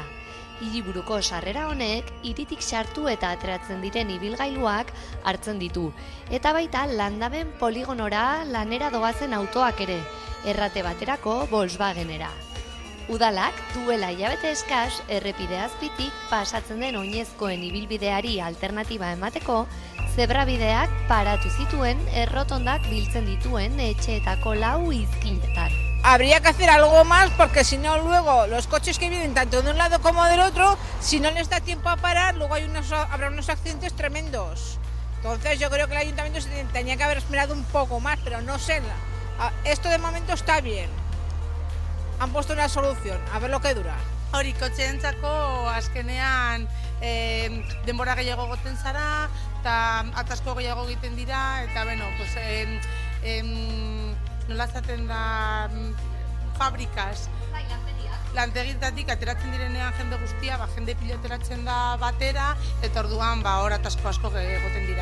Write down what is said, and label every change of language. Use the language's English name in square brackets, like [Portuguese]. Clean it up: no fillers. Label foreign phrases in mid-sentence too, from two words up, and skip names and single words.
[Basque] Hiriburuko sarrera honek hiritik sartu eta ateratzen diren ibilgailuak hartzen ditu, eta baita landaben poligonora lanera doazen autoak ere, errate baterako Volkswagenera. Udalak duela hilabete eskas errepide azpitik pasatzen den oinezkoen ibilbideari alternatiba emateko, zebrabideak paratu zituen errotondak biltzen dituen etxeetako 4 izkinetan. [Spanish] Habría que hacer algo más porque si no luego los coches que vienen tanto de un lado como del otro, si no les da tiempo a parar, luego habrá unos accidentes tremendos. Entonces yo creo que el ayuntamiento se tenía que haber esperado un poco más, pero no sé. Esto de momento está bien. Han puesto una solución, a ver lo que dura. [Basque] Hori kotxeentzako azkenean denbora gehiago goten zara, eta atasko gehiago egiten dira, eta bueno, pues nola zaten da fabrikaz. Lantegitatik ateratzen direnean jende guztia, jende piloteratzen da batera, eta orduan hor atasko asko egoten dira.